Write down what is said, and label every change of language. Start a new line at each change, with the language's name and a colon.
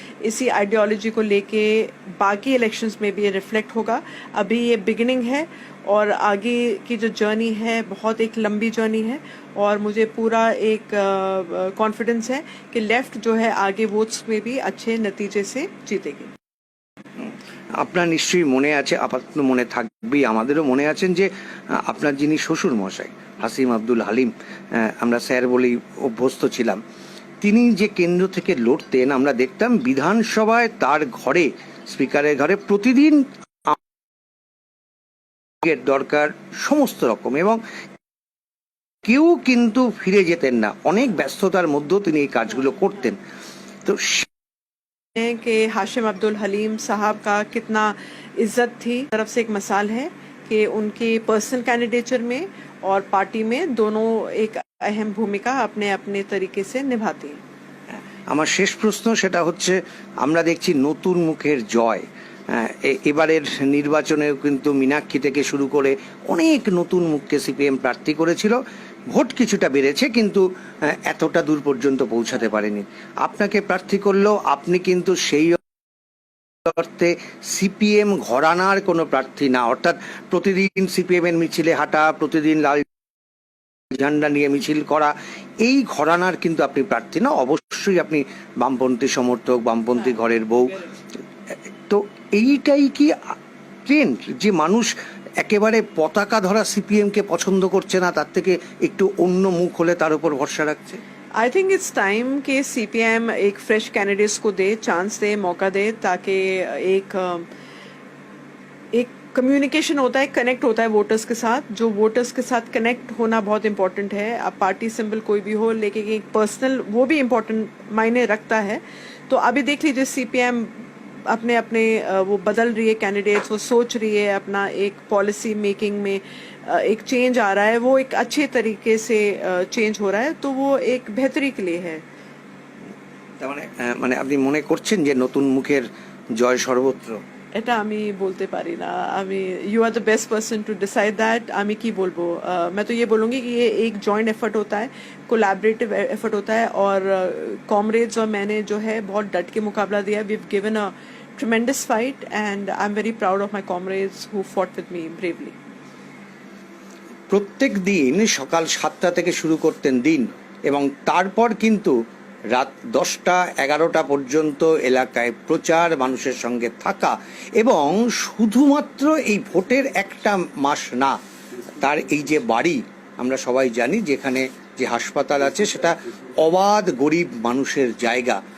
Hindi: इसी आइडियोलॉजी को लेके बाकी इलेक्शंस में भी ये रिफ्लेक्ट होगा। अभी ये बिगिनिंग है और आगे की जो जर्नी है बहुत एक लंबी जर्नी है, और मुझे पूरा एक कॉन्फिडेंस है कि लेफ्ट जो है आगे वोट्स में भी अच्छे नतीजे से जीतेगी।
Bangla: আপনার নিশ্চয়ই মনে আছে, আপাতত মনে থাকবেই, আমাদেরও মনে আছেন যে আপনার যিনি শ্বশুর মশাই হাসিম আব্দুল হালিম, আমরা স্যার বলেই অভ্যস্ত ছিলাম, তিনি যে কেন্দ্র থেকে লড়তেন, আমরা দেখতাম বিধানসভায় তার ঘরে, স্পিকারের ঘরে প্রতিদিন দরকার সমস্ত রকম, এবং কেউ কিন্তু ফিরে যেতেন না, অনেক ব্যস্ততার মধ্যেও তিনি এই কাজগুলো করতেন। তো
Hindi: कि हाशिम अब्दुल हलीम साहब का कितना इज्जत थी, तरफ से एक मिसाल है कि उनकी पर्सनल कैंडिडेचर में और पार्टी में दोनों एक अहम भूमिका अपने अपने तरीके से निभाती हैं।
Bangla: আমার শেষ প্রশ্ন সেটা হচ্ছে, আমরা দেখছি নতুন মুখের জয়, এবারের নির্বাচনেও কিন্তু মীনাক্ষী থেকে শুরু করে অনেক নতুন মুখকে সিপিএম প্রার্থী করেছিল, ভোট কিছুটা বেড়েছে কিন্তু এতটা দূর পর্যন্ত পৌঁছাতে পারেনি। আপনাকে প্রার্থী করলেও আপনি কিন্তু সেই অর্থে সিপিএম ঘরানার কোনো প্রার্থী না, অর্থাৎ প্রতিদিন সিপিএম এর মিছিলে হাঁটা, প্রতিদিন লাল ঝান্ডা নিয়ে মিছিল করা, এই ঘরানার কিন্তু আপনি প্রার্থী না। অবশ্যই আপনি বামপন্থী সমর্থক, বামপন্থী ঘরের বউ। তো এইটাই কি ট্রেন্ড যে মানুষ একেবারে পতাকা ধরা সিপিএম কে পছন্দ করছে না, তার থেকে একটু অন্য মুখ হলে তার উপর ভরসা রাখছে?
English: I think it's time
Hindi: कि सीपीएम एक फ्रेश कैंडिडेट्स को दे, चांस दे, मौका दे, ताकि एक कम्युनिकेशन होता है, कनेक्ट होता है वोटर्स के साथ। जो वोटर्स के साथ कनेक्ट होना बहुत इंपॉर्टेंट है। अब पार्टी सिंबल कोई भी हो, लेकिन एक पर्सनल वो भी इम्पोर्टेंट मायने रखता है। तो अभी देख लीजिए सीपीएम अपने अपने वो बदल रही है कैंडिडेट्स, वो सोच रही है अपना एक पॉलिसी मेकिंग में एक चेंज आ रहा है, वो एक अच्छे तरीके से चेंज हो रहा है, तो वो एक बेहतरी के लिए है।
Bangla: মানে আপনি মনে করছেন যে নতুন মুখের জয় সর্বত্র? এটা আমি বলতে পারি না।
Hindi: আমি
English: You are the best person to decide that.
Bangla: আমি কি বলবো,
Hindi: मैं तो ये बोलूँगी कि ये एक जॉइंट एफर्ट होता है, कोलैबोरेटिव एफर्ट होता है, और कॉमरेड्स और मैंने जो है बहुत डट के मुकाबला दिया।
English: We have given a tremendous fight and I am very proud of my comrades who fought with me bravely.
Bangla: প্রত্যেক দিন সকাল 7টা থেকে শুরু করতেন দিন, এবং তারপর কিন্তু রাত 10টা 11টা পর্যন্ত এলাকায় প্রচার, মানুষের সঙ্গে থাকা, এবং শুধুমাত্র এই ভোটের একটা মাস না, তার এই যে বাড়ি, আমরা সবাই জানি যেখানে যে হাসপাতাল আছে সেটা অবাধ গরিব মানুষের জায়গা।